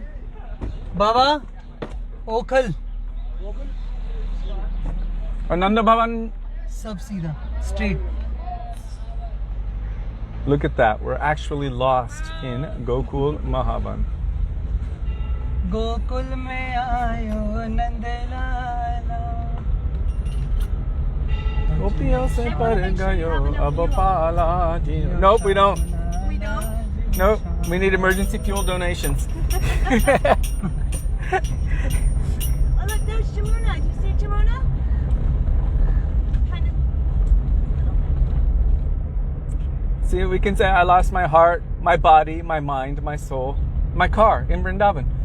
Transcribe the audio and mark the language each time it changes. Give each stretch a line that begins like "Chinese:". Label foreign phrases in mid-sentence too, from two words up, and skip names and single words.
Hindi: Baba, Okal. Ananda Bhavan. Sab Sida. Straight.
English: Look at that. We're actually lost in Gokul Mahaban.
Hindi: Gokul mein aayo Nand Lala. Gopiyon se par gayo ab pala jiyo.
English: Nope, we don't. We don't? Nope, we need emergency fuel donations. Oh, look, there's Jamuna. Do you see Jamuna? Kind of. See, we can say I lost my heart, my body, my mind, my soul, my car in Vrindavan.